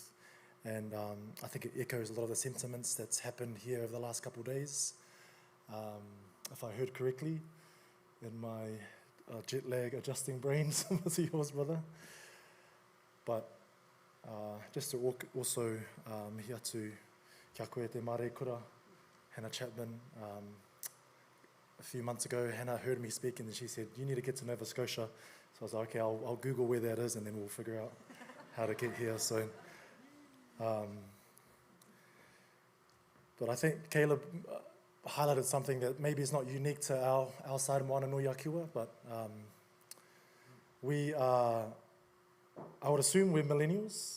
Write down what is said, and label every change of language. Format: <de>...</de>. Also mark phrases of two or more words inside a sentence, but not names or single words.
<en>And I think it echoes a lot of the sentiments that's happened here over the last couple of days. If I heard correctly, in my jet lag adjusting brain, similar to yours, brother. But just to also</en> <mi>mihi atu kia koe te mare kura, Hannah Chapman.</mi> <en>A few months ago, Hannah heard me speak and she said, you need to get to Nova Scotia. So I was like, okay, I'll Google where that is and then we'll figure out how to get here. So, but I think Caleb highlighted something that maybe is not unique to our side of Moana Nui Akiwa, but we are, I would assume we're millennials.</en>